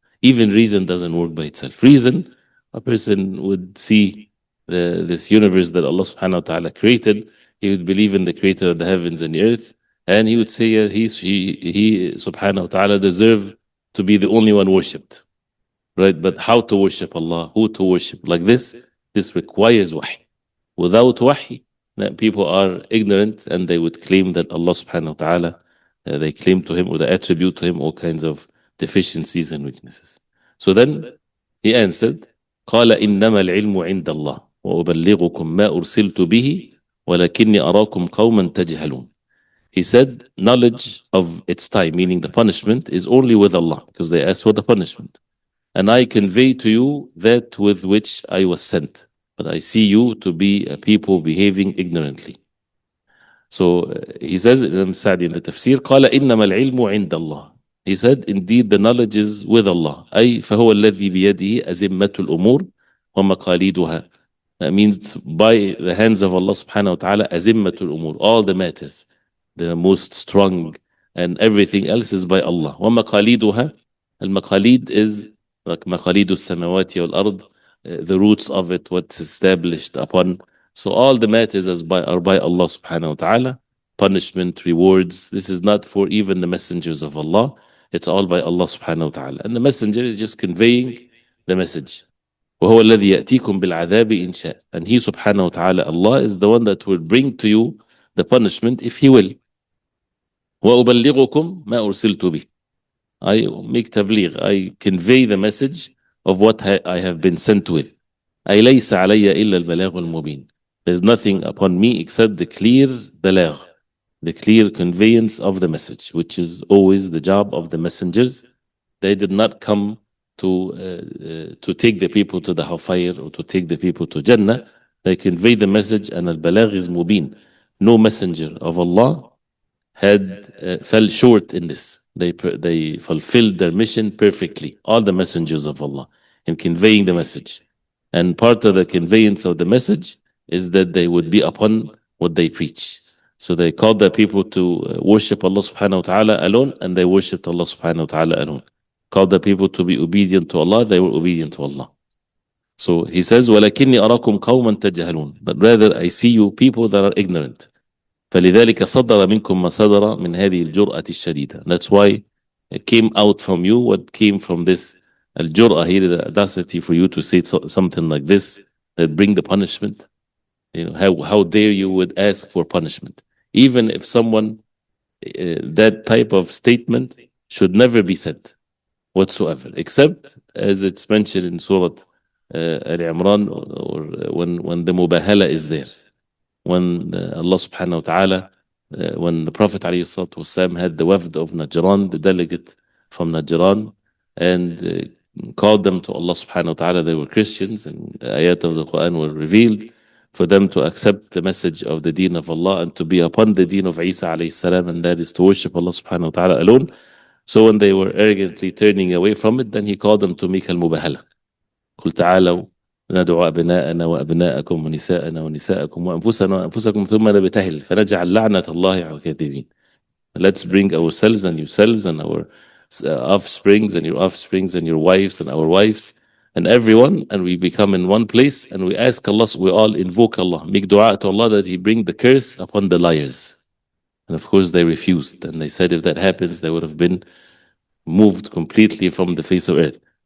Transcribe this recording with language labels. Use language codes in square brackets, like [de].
[en] Even reason doesn't work by itself. Reason, a person would see this universe that Allah subhanahu wa ta'ala created, he would believe in the creator of the heavens and the earth, and he would say he subhanahu wa ta'ala deserve to be the only one worshipped. Right? But how to worship Allah, who to worship, like this requires wahy. Without wahy, that people are ignorant and they would claim that Allah subhanahu wa ta'ala, they claim to him or they attribute to him all kinds of deficiencies and weaknesses. [ar] So then he answered, قال إنما العلم عند الله وأبلغكم ما أرسلت به ولكني أراكم قوما تجهلون. [en] He said, knowledge of its time, meaning the punishment, is only with Allah, because they asked for the punishment. And I convey to you that with which I was sent. But I see you to be a people behaving ignorantly. So he says, Imam Sa'di in the Tafseer, [ar] قال إنما العلم عند الله. [en] He said, indeed the knowledge is with Allah. [ar] أي فهو الذي بيده أزمة الأمور ومقاليدها. [en] That means by the hands of Allah subhanahu wa ta'ala, [ar] أزمة الأمور, [en] all the matters, the most strong, and everything else is by Allah. [ar] ومقاليدها, المقاليد [en] is like [ar] مقاليد السماوات والأرض, [en] the roots of it, what's established upon. So all the matters are by Allah subhanahu wa ta'ala. Punishment, rewards, this is not for even the messengers of Allah. It's all by Allah subhanahu wa ta'ala. And the messenger is just conveying the message. [ar] وَهُوَ الَّذِي يَأْتِيكُمْ بِالْعَذَابِ إِنْ شَاءَ. [en] And He subhanahu wa ta'ala, Allah, is the one that will bring to you the punishment if He will. [ar] وَأُبَلِّغُكُمْ مَا أُرْسِلْتُ بِهِ. [en] I make tabligh, I convey the message of what I have been sent with. [ar] أي ليس علي إلا البلاغ المبين. [en] There's nothing upon me except the clear balagh, the clear conveyance of the message, which is always the job of the messengers. They did not come to take the people to the hellfire or to take the people to Jannah. They convey the message, and al-balagh is mubin. No messenger of Allah fell short in this. They fulfilled their mission perfectly, all the messengers of Allah, in conveying the message. And part of the conveyance of the message is that they would be upon what they preach. So they called the people to worship Allah subhanahu wa ta'ala alone, and they worshipped Allah subhanahu wa ta'ala alone. Called the people to be obedient to Allah, they were obedient to Allah. So he says, [ar] وَلَكِنِّي أَرَاكُمْ قَوْمًا تَجْهَلُونَ. [en] But rather I see you people that are ignorant. [ar] فلذلك صدر منكم ما صدر من هذه الجرأة الشديدة. [en] That's why it came out from you what came from this الجرأة here, the audacity for you to say something like this, that bring the punishment. You know, how dare you would ask for punishment. Even if someone, that type of statement should never be said whatsoever, except as it's mentioned in Surah Al-Imran, or when the mubahala is there. When Allah subhanahu wa ta'ala, when the Prophet alayhi salatu wasalam had the wafd of Najran, the delegate from Najran, and called them to Allah subhanahu wa ta'ala. They were Christians, and the ayat of the Quran were revealed for them to accept the message of the deen of Allah and to be upon the deen of Isa alayhi salam, and that is to worship Allah subhanahu wa ta'ala alone. So when they were arrogantly turning away from it, then he called them to make al-mubahala. [ar] قل تعالوا ندعو أبناءنا وأبناءكم ونساءنا ونساءكم وأنفسنا وأنفسكم ثم نبتهل فنجعل لعنة الله على الكاذبين. [en] Let's bring ourselves and yourselves and our offsprings and your offsprings and your wives and our wives and everyone, and we become in one place, and we ask Allah, we all invoke Allah, make dua to Allah that He bring the curse upon the liars. And of course they refused, and they said if that happens they would have been moved completely from the face of earth.